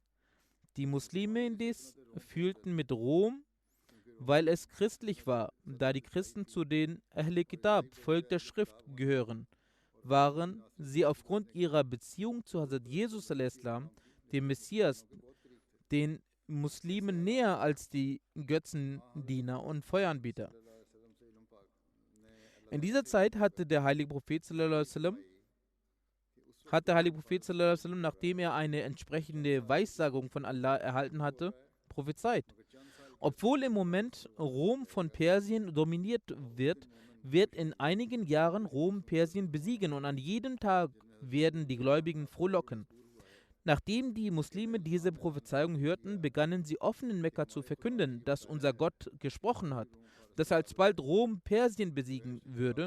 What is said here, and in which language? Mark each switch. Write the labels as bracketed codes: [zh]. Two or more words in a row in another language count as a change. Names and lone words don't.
[de] Die Muslime indes fühlten mit Rom, weil es christlich war, da die Christen zu den Ahl Kitab, Volk der Schrift, gehören, waren sie aufgrund ihrer Beziehung zu Hazrat Jesus a.s., dem Messias, den Muslimen näher als die Götzendiener und Feueranbeter. In dieser Zeit hatte der heilige Prophet [ar] صلى الله عليه وسلم, [de] nachdem er eine entsprechende Weissagung von Allah erhalten hatte, prophezeit. Obwohl im Moment Rom von Persien dominiert wird in einigen Jahren Rom Persien besiegen und an jedem Tag werden die Gläubigen frohlocken. Nachdem die Muslime diese Prophezeiung hörten, begannen sie offen in Mekka zu verkünden, dass unser Gott gesprochen hat, dass alsbald Rom Persien besiegen würde.